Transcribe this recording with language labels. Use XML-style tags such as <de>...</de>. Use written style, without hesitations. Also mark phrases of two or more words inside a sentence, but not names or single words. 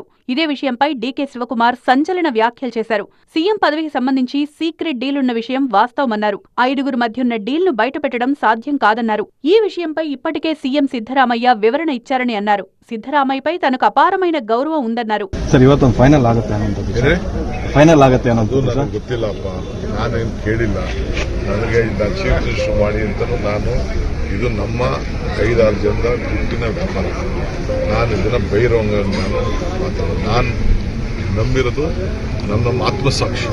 <te>ఇదే విషయంపై డీకే శివకుమార్ సంచలన వ్యాఖ్యలు చేశారు. సీఎం పదవికి సంబంధించి</te> <en>secret deal</en> <te>ఉన్న విషయం వాస్తవమన్నారు. 5గురు మధ్యున్న డీల్ను బయటపెట్టడం సాధ్యం కాదన్నారు. ఈ విషయంపై ఇప్పటికే సీఎం సిద్ధరామయ్య వివరణ ఇచ్చారని అన్నారు. సిద్ధరామయ్యపై తనకు అపారమైన గౌరవం ఉందన్నారు.</te> <kn>ಫೈನಲ್ ಆಗುತ್ತೆ ಅನ್ನೋದು ನನಗೆ ಗೊತ್ತಿಲ್ಲಪ್ಪ. ನಾನೇನು ಕೇಳಿಲ್ಲ. ನನಗೆ</kn> <en>chief minister</en> <kn>ಮಾಡಿ ಅಂತಲೂ ನಾನು ಇದು ನಮ್ಮ 5-6 ಜನರ ದುಡ್ಡಿನ ವ್ಯಾಪಾರ. ನಾನು ಇದನ್ನು ಬೈರೋಂಗ ನಾನು ಮಾತಾಡೋದು. ನಾನು ನಂಬಿರೋದು ನಮ್ಮ ಆತ್ಮಸಾಕ್ಷಿ.</kn>